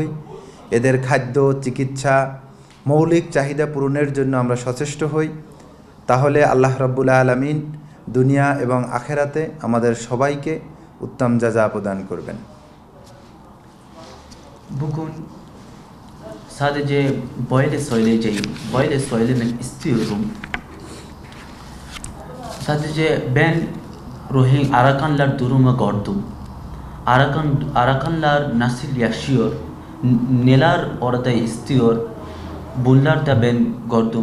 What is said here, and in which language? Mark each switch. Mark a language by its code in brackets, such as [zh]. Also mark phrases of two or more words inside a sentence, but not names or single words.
[bn] এদের খাদ্য, চিকিৎসা, মৌলিক চাহিদা পূরণের জন্য আমরা সচেষ্ট হই। তাহলে [ar] الله رب العالمين [bn] দুনিয়া এবং আখেরাতে আমাদের সবাইকে উত্তম জাযা প্রদান করবেন। [tr] Bugün sadece böyle söylemek istiyorum. Sadece ben Arakanlar durumu gördüm. Arakanlar nasıl yaşıyor, neler orada istiyor, bunlar da ben gördüm.